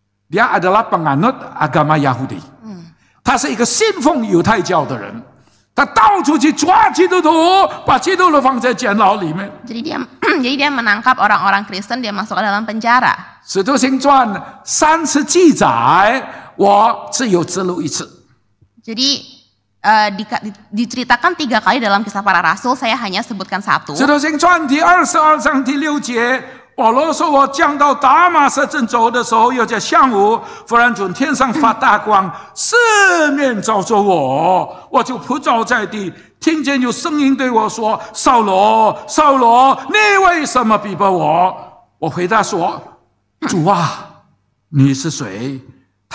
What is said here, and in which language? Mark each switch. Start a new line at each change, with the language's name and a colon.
Indonesian: dia adalah penganut agama Yahudi，
Chinese: 他是一个信奉犹太教的人，他到处去抓基督徒，把基督徒放在监牢里面。
Indonesian: jadi dia menangkap orang-orang Kristen, dia masuk ke dalam penjara.
Chinese: 使徒行传3次记载，我只有记录1次。
Indonesian: Jadi diceritakan 3 kali dalam kisah para rasul, saya hanya sebutkan 1.
Chinese: 使徒行传第22章第6节，保罗说：“我降到大马色正走的时候，有在下午，忽然从天上发大光，四面照着我，我就扑倒在地，听见有声音对我说：‘扫罗，扫罗，你为什么逼迫我？’我回答说：‘主啊，你是谁？’